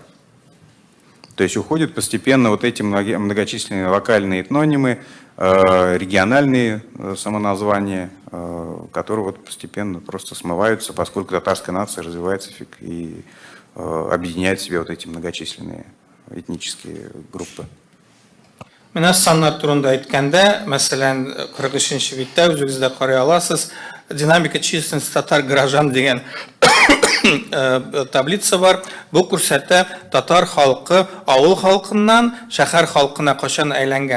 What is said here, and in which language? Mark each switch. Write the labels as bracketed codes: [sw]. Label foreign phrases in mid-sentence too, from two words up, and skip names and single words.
[ru] То есть уходят постепенно вот эти многочисленные локальные этнонимы, региональные самоназвания, которые вот постепенно просто смываются, поскольку татарская нация развивается и объединяет в себе вот эти многочисленные этнические группы. [tt] Менә саннар турында әйткәндә, мәсәлән, 43-нче биттә үзегездә карый аласыз, [ru] динамика численности татар граждан [tt] дигән таблица бар. Бу күрсәтә татар халкы авыл халкыннан шәһәр халкына кашан әйләнгән.